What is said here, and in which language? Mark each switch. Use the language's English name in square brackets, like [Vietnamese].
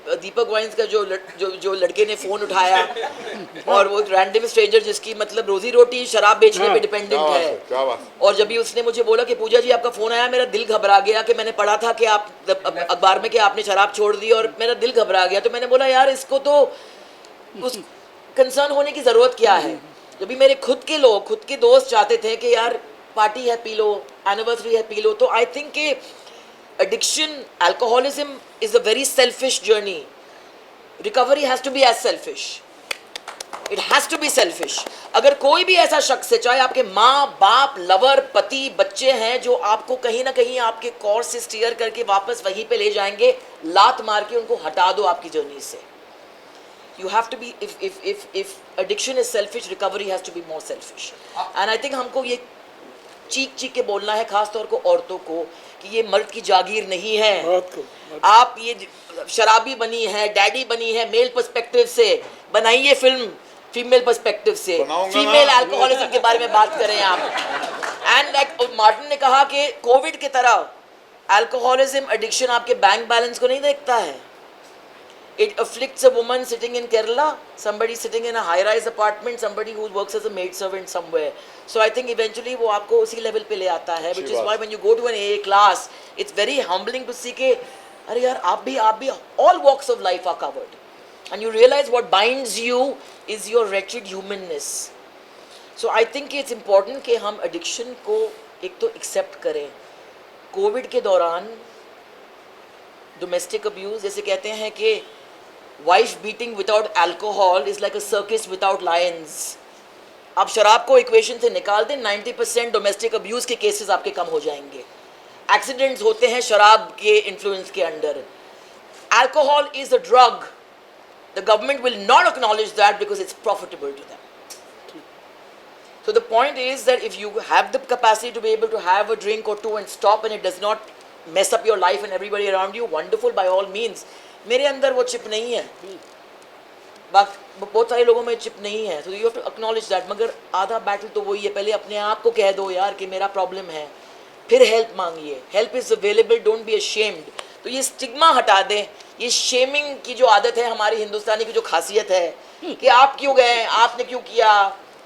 [Hindi] दीपक wines का जो लड़के ने फ़ोन उठाया और वो रैंडम स्ट्रेंजर जिसकी मतलब रोजी रोटी शराब बेचने पे डिपेंडेंट है, और जब भी उसने मुझे बोला कि पूजा जी आपका फ़ोन आया, मेरा दिल घबरा गया कि मैंने पढ़ा था कि आप अखबार में कि आपने शराब छोड़ दी, और मेरा दिल घबरा गया। तो मैंने बोला यार इसको तो उस कंसर्न होने की ज़रूरत क्या है? जब भी मेरे खुद के लोग, खुद के दोस्त चाहते थे कि यार पार्टी है पी लो, एनिवर्सरी है पी लो, तो आई थिंक कि [English] addiction, alcoholism is a very selfish journey. Recovery has to be as selfish. It has to be selfish. [Hindi] अगर कोई भी ऐसा शख्स है, चाहे आपके माँ बाप, लवर, पति, बच्चे हैं, जो आपको कहीं ना कहीं आपके कोर्स से स्टीयर करके वापस वहीं पे ले जाएंगे, लात मार के उनको हटा दो आपकी जर्नी से. [English] You have to be, if addiction is selfish, recovery has to be more selfish. And I think [Hindi] हमको ये चीख चीख के बोलना है, खास तौर को औरतों को, कि ये मर्द की जागीर नहीं है. आप ये शराबी बनी है, डैडी बनी है, मेल पर्सपेक्टिव से बनाइए फिल्म, फीमेल पर्सपेक्टिव से, फीमेल अल्कोहलिज्म के बारे में बात करें आप. एंड लाइक मार्टिन ने कहा कि कोविड की तरह अल्कोहलिज्म, एडिक्शन आपके बैंक बैलेंस को नहीं देखता है. [English] It afflicts a woman sitting in Kerala, somebody sitting in a high-rise apartment, somebody who works as a maid servant somewhere. So I think eventually [Hindi] वो आपको उसी level पे ले आता है, [English] which is why when you go to an AA class, it's very humbling to see [Hindi] कि अरे यार आप भी [English] all walks of life are covered, and you realize what binds you is your wretched humanness. So I think it's important [Hindi] कि हम addiction को एक तो accept करें. कोविड के दौरान डोमेस्टिक अब्यूज़, जैसे कहते हैं कि [English] Wife beating without alcohol is like a circus without lions. [Hindi] आप शराब को इक्वेशन से निकाल दें, 90% डोमेस्टिक अब्यूज़ के केसेस आपके कम हो जाएंगे. एक्सीडेंट्स होते हैं शराब के इन्फ्लुएंस के under. [English] Alcohol is a drug. The government will not acknowledge that because it's profitable to them. So the point is that if you have the capacity to be able to have a drink or two and stop, and it does not mess up your life and everybody around you, wonderful, by all means. [Hindi] मेरे अंदर वो chip नहीं है, बहुत सारे लोगों में chip नहीं है, [English] so you have to acknowledge that. [Hindi] मगर आधा बैटल तो वही है, पहले अपने आप को कह दो यार कि मेरा प्रॉब्लम है, फिर help मांगिए. [English] Help is available, don't be ashamed. [Hindi] तो ये स्टिग्मा हटा दें, ये शेमिंग की जो आदत है हमारी हिंदुस्तानी की, जो खासियत है कि आप क्यों गए, आपने क्यों किया.